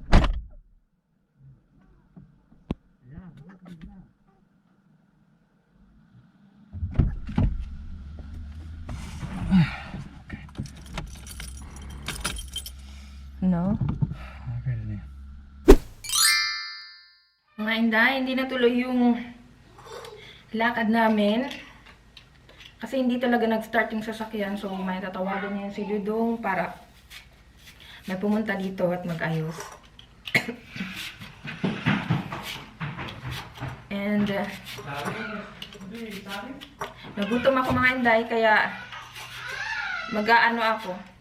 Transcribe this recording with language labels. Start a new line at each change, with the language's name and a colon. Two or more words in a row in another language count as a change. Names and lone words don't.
Dutch: Ja, dat heb ik gedaan. no? Ik weet het niet.
Filipino: Mga Inday, hindi natuloy yung lakad namin. Kasi hindi talaga nag-start yung sasakyan. So, may tatawagan niya si Dudong para may pumunta dito at mag-ayos. And, nagutom ako mga Inday, kaya mag-aano ako.